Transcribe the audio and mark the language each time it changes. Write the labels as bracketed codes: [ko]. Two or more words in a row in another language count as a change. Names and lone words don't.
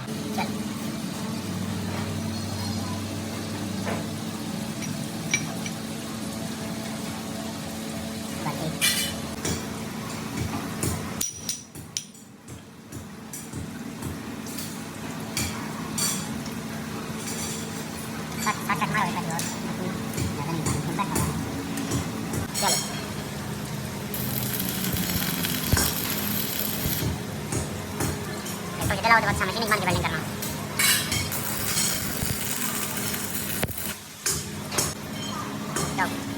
[hi] चल बाकी सात मार होता है और ज़्यादा नहीं बनता है चलो [id] तो kita lewat sama sini gimana dibanding karena jauh